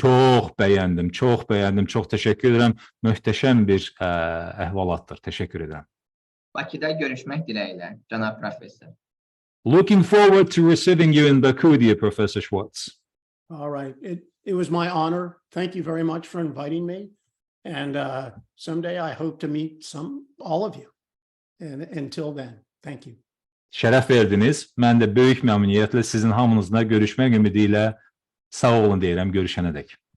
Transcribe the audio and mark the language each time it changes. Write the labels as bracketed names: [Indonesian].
[Azerbaijani] Çox bəyəndim, çox bəyəndim. Çox təşəkkür edirəm. Möhtəşəm bir əhvalatdır. Təşəkkür edirəm. Bakıda görüşmək diləyilə, cənab professor. [English] Looking forward to receiving you in Baku, dear Professor Şvaz. All right. It was my honor. Thank you very much for inviting me. And someday I hope to meet all of you. And until then, thank you. [Azerbaijani] Şərəf verdiniz. Mən də böyük məmnuniyyətlə sizin hamınızla görüşmək ümidi ilə sağ olun deyirəm görüşənədək.